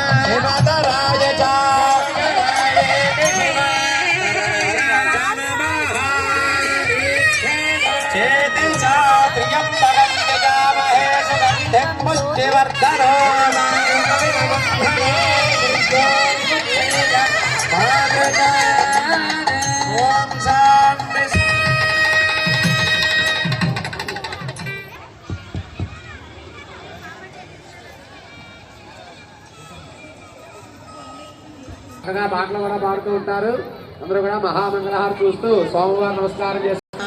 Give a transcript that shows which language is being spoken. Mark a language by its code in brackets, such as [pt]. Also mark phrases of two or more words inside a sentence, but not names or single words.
[sa] हिमतराय च चेतिसा त्र्यम्बकं यजामहे सुगन्धिं पुष्टिवर्धनम् ओम शांति। [te] పాటలు కూడా పాడుతూ ఉంటారు. అందరూ కూడా మహామంగళహారతి చూస్తూ సోమవారం నమస్కారం చేస్తారు.